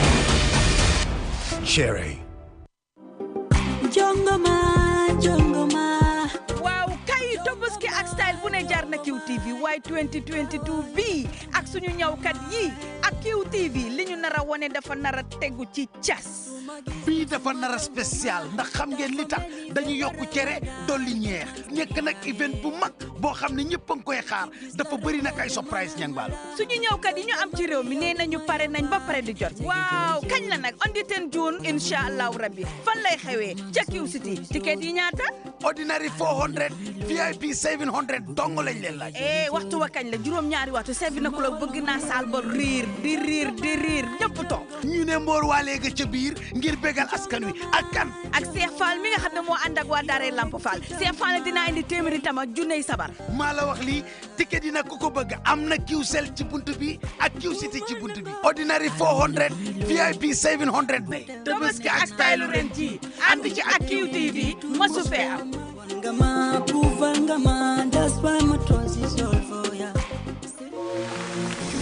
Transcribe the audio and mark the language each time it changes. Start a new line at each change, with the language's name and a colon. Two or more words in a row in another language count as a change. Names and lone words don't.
Wolof: Cherry. Jongoma. Wow, kay Tobaski ak style bu ne jar na QTV waaye 2022 bii ak suñu ñawkat yi ak QTV li ñu nar a wone dafa nar a tegu ci cas. bii dafa nar a spécial ndax xam ngeen li tax dañu yokku cere dolli ñeex nekk nag event bu mag boo xam ne ñëpp a ngi koy xaar dafa bëri nag ay surprise ñang baalo suñu ñëwkat yi ñu am ci réew mi nee nañu pare nañ ba pare di jot waaw kañ la nag
English: on the 10 June
Arabic: incha allahu rabbi
Wolof: fan lay xewee ca Q City ticket yi ñaata ordinary 400 VIP 700 dong lañ leen laaj waxtu wa kañ la juróom-ñaari waxtu 7 o'clock bëgg naa saal ba riir di riir ñëpp toog ñu ne mboor waalee ga ca biir ngir bégal askan wi ak kan ak Cheikh Fall mi nga xam ne moo ànd ak waa Daaray Lamp Fall Cheikh Fall dina indi téeméeri tam ak junney sabar maa la wax lii ticket yi nag ku ko bëgg am na Qcell ci buntu bi ak Q City ci buntu bi ordinary 400 VIP 700 day Tabaski ak style ren ji ànd ci ak QTV masu fee am
English: Ngama, prove ngama, that's why my trust is all for ya.